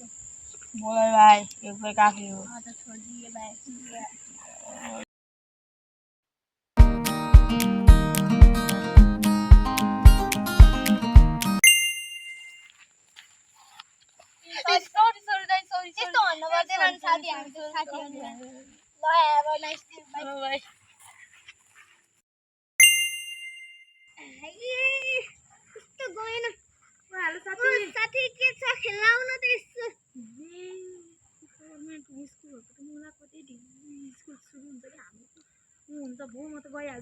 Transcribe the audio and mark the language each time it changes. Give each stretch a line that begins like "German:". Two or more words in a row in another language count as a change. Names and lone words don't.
Hindi: बोल भाई एक भाई काफी हो। हाँ तो छोड़ दिए भाई।
Nepali: sorry त्यस्तो भन्नु पर्दैन नि साथी, हामी त साथी हो नि।
English: ल have a nice day, bye
Nepali: भाइ कस्तो गएन साथी के छ खेल्न आउन त यसो। गभर्नमेन्ट स्कुलहरुको त मलाई कतै ढिलो स्कुल सुरु हुन्छ कि हामी हुन्छ भो म त गइहाल्छु।